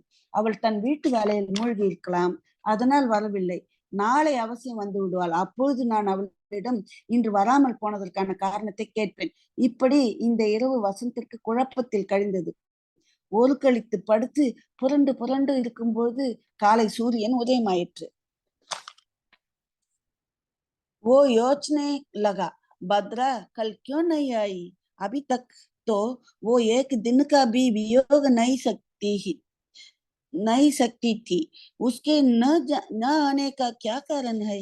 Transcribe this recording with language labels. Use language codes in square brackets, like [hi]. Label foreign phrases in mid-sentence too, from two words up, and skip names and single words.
[ta] அவள் தன் வீட்டு வேலையில் மூழ்கி இருக்கலாம், அதனால் வரவில்லை. நாளை அவசியம் வந்து விடுவாள், அப்பொழுது நான் அவளிடம் இன்று வராமல் போனதற்கான காரணத்தை கேட்பேன். இப்படி இந்த இரவு வசந்திற்கு குழப்பத்தில் கழிந்தது. ஒரு கழித்து படுத்து புரண்டு புரண்டு இருக்கும்போது காலை சூரியன் உதயமாயிற்று. [hi] वो योचने लगा, भद्रा कल क्यों नहीं आई? अभी तक तो वो एक दिन का भी वियोग नहीं सकती थी। उसके न आने का क्या कारण है?